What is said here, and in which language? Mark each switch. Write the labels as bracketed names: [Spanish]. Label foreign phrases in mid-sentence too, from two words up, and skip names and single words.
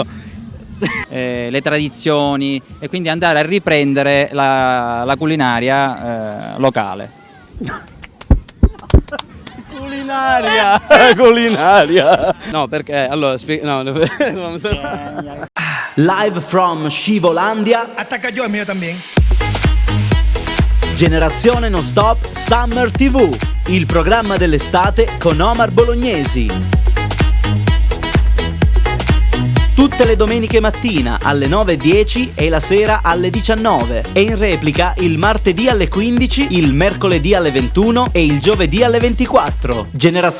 [Italian] Le tradizioni e quindi andare a riprendere la culinaria locale. Culinaria. No, perché allora [English] Live from [Italian] Scivolandia. [Spanish] Attacca yo, el mío también. [Italian] Generazione Non Stop Summer TV, il programma dell'estate con Omar Bolognesi. Tutte le domeniche mattina alle 9:10 e la sera alle 19 e in replica il martedì alle 15, il mercoledì alle 21 e il giovedì alle 24.